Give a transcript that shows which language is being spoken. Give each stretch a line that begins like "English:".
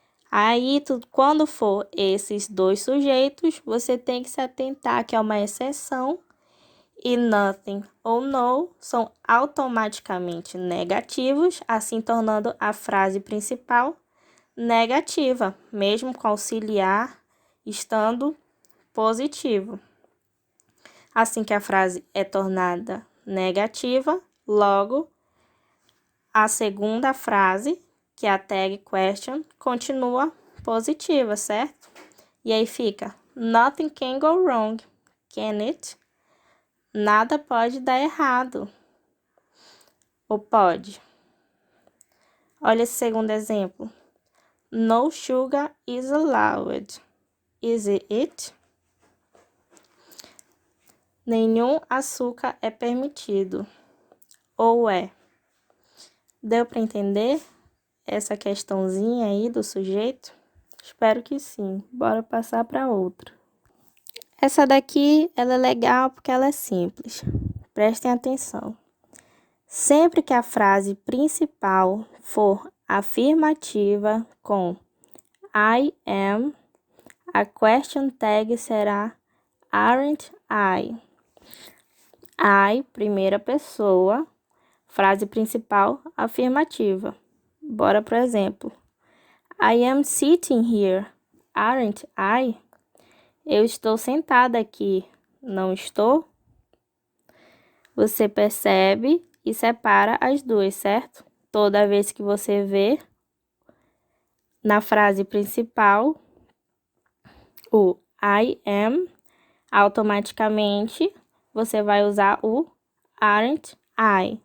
Portuguese: Aí, quando for esses dois sujeitos, você tem que se atentar que é uma exceção e nothing ou no são automaticamente negativos, assim tornando a frase principal negativa, mesmo com auxiliar estando positivo. Assim que a frase é tornada negativa, logo a segunda frase, que é a tag question, continua positiva, certo? E aí fica,
English: nothing can go wrong, can it?
Portuguese: Nada pode dar errado. Ou pode? Olha esse segundo exemplo.
English: No sugar is allowed. Is it?
Portuguese: Nenhum açúcar é permitido. Ou é? Deu para entender essa questãozinha aí do sujeito? Espero que sim. Bora passar para outra. Essa daqui, ela é legal porque ela é simples. Prestem atenção. Sempre que a frase principal for afirmativa com I am, a question tag será aren't I. I, primeira pessoa, frase principal afirmativa. Bora pro exemplo.
English: I am sitting here, aren't I?
Portuguese: Eu estou sentada aqui, não estou? Você percebe e separa as duas, certo? Toda vez que você vê na frase principal o I am, automaticamente você vai usar o aren't I.